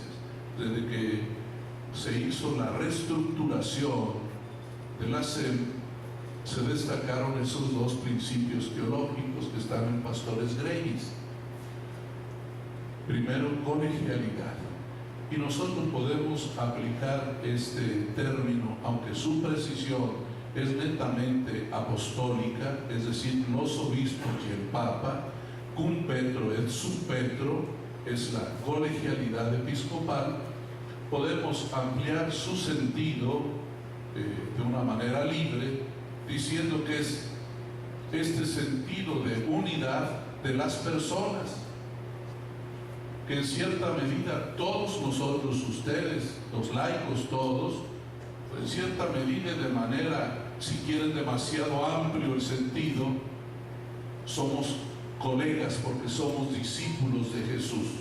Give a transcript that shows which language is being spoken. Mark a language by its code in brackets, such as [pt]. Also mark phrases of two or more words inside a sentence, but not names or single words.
[es] Desde que se hizo la reestructuración de la SEM, se destacaron esos dos principios teológicos que están en Pastores Greyes. Primero, colegialidad. Y nosotros podemos aplicar este término, aunque su precisión es netamente apostólica, es decir, los obispos y el Papa, [la] cum petro et sub petro, [es] es la colegialidad episcopal. Podemos ampliar su sentido de una manera libre, diciendo que es este sentido de unidad de las personas, que en cierta medida todos nosotros, ustedes, los laicos todos, en cierta medida y de manera, si quieren, demasiado amplio el sentido, somos colegas porque somos discípulos de Jesús.